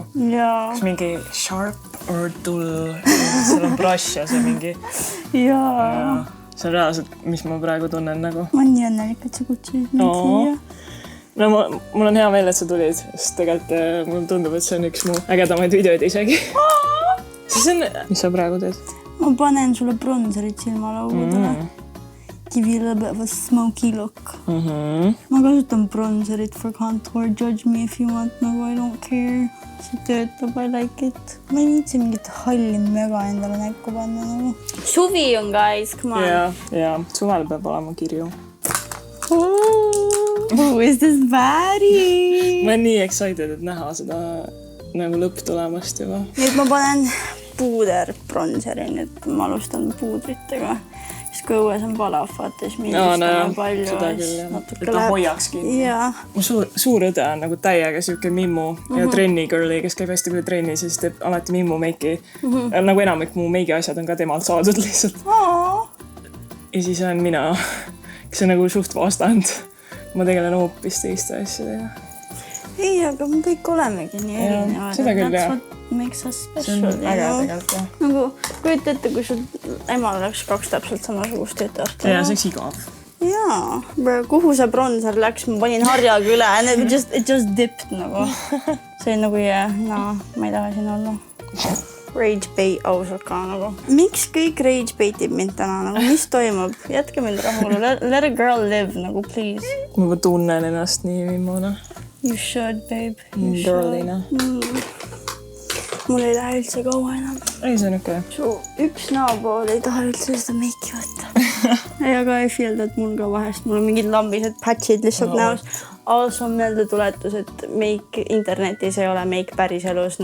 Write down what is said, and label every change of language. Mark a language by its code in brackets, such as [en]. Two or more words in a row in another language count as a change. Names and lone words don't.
[et] Jaa. Kas mingi [en] sharp or dull, [et] seal on brush ja see mingi... Jaa. See on reaalselt, mis ma praegu tunnen nagu. Ma on nii õnnelik, et sa kutsusid mind siia. No mul on hea meel, et sa tulid, sest tegelikult mul tundub, et see on üks mu ägedamaid videoid isegi. Mis sa praegu teed? Ma panen sulle bronzerit silmalaugudele. [en] Give you a little bit of a smoky look. [et] Ma kasutan bronzerit [en] for contour. Judge me if you want, nagu I don't care. [et] See töötab, [en] I like it. [et] Ma ei viitsi mingit halli mega endale näkku panna nagu. Suvi on, [en] guys, come on. [et] Ja, suvel peab olema kirju. [en] Who is this baddie? [et] Ma olen nii excited, et näha seda nagu lõpp tulemast juba. Nüüd ma panen puuderbronzeri, nüüd ma alustan puudritega. Kui õues on palav, vaata, siis miilistame palju. Seda küll, et ta hoiakski. Mu suur õde on nagu täiega siuke mimmu ja trenni girli, kes käib hästi palju trenni, siis teeb alati mimmu meiki. Nagu enamik mu meigi asjad on ka temalt saadud lihtsalt. Ja siis on mina, kes on nagu suht vastand. Ma tegelen hoopis teiste asjadega. Ei, aga me kõik olemegi nii erinevad. Seda küll, jah. [en] Makes us special. [et] See on äge tegelikult, jah. Nagu, kujuta ette, kui sul emal oleks 2 täpselt samasugust tütart. Ja, see oleks igav. Jaa. Kuhu see bronzer läks? Ma panin harjaga üle [en] and it just dipped [et] nagu. See on nagu, ma ei taha siin olla. [en] Rage bait [et] ausalt ka nagu. Miks kõik rage baitib mind täna? Nagu, mis toimub? Jätke mind rahule. [en] Let a girl live, nagu, please. [et] Ma tunnen ennast nii viimane. [en] You should, babe. [et] Girlina. Mul ei lähe üldse kaua enam. Ei, see on okei. Su üks näopool ei taha üldse seda meiki võtta. Aga ei feel, et mul ka vahest. Mul on mingid lambised patchid lihtsalt näos. Also on meelde tuletus, et meik internetis ei ole meik päris elus.